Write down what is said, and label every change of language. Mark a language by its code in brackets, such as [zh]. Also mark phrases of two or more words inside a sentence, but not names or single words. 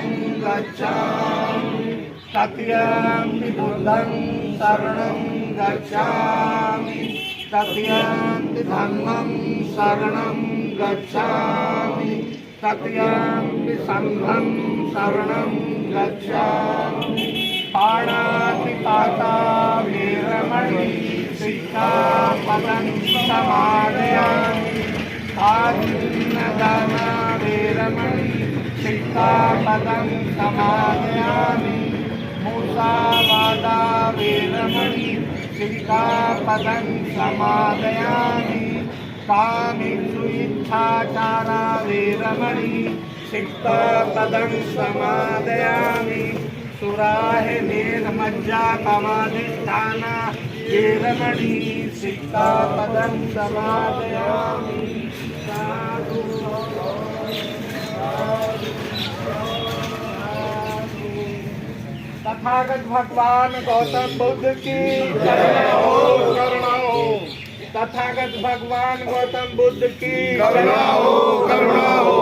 [pi] गच्छामि तृतीयं बुद्धं शरणं गच्छामि तृतीयं धम्मं शरणं गच्छामि तृतीयं संघं शरणं गच्छामि पाणातिपाता वेरमणि सिक्खापदं समादयामि आदिन्नदाना वेरमणि सिक्खापदं समादयामि मुसावादा वेरमणि सिक्खापदं समादयामि कामेषु इच्छाचारा वेरमणि सिक्खापदं समादयामि सुराहिर्मज्जा कमाधिष्ठाना वेरमणि सिक्खापदं समादयामि। [hi] साधु तथागत भगवान गौतम बुद्ध की करुणा हो। तथागत भगवान गौतम बुद्ध की करुणा हो।